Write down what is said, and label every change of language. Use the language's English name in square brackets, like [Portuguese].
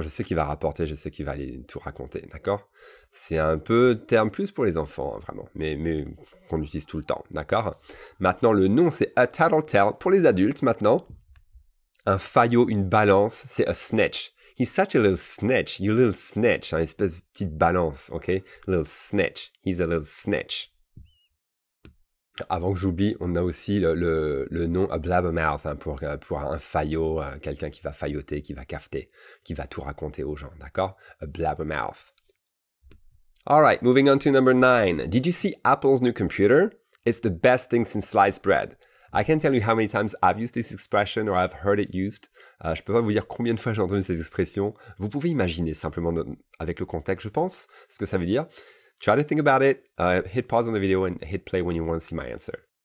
[French] Je sais qu'il va rapporter, je sais qu'il va aller tout raconter, d'accord? C'est un peu terme plus pour les enfants, hein, vraiment, mais qu'on utilise tout le temps, d'accord? Maintenant, le nom, c'est a tattletale. Pour les adultes, maintenant, un faillot, une balance, c'est a snitch. [English] He's such a little snitch, you little snitch, [French] une espèce de petite balance, [English] ok? Little snitch, he's a little snitch. [French] Avant que j'oublie, on a aussi le nom a blabbermouth, hein, pour un faillot, quelqu'un qui va failloter, qui va cafeter, qui va tout raconter aux gens, d'accord? [English] A blabbermouth. All right, moving on to number 9. Did you see Apple's new computer? It's the best thing since sliced bread. I can't tell you how many times I've used this expression or I've heard it used. [French] Je peux pas vous dire combien de fois j'ai entendu cette expression. Vous pouvez imaginer simplement avec le contexte, je pense, ce que ça veut dire. [English] Try to think about it. Hit pause on the video and hit play when you want to see my answer.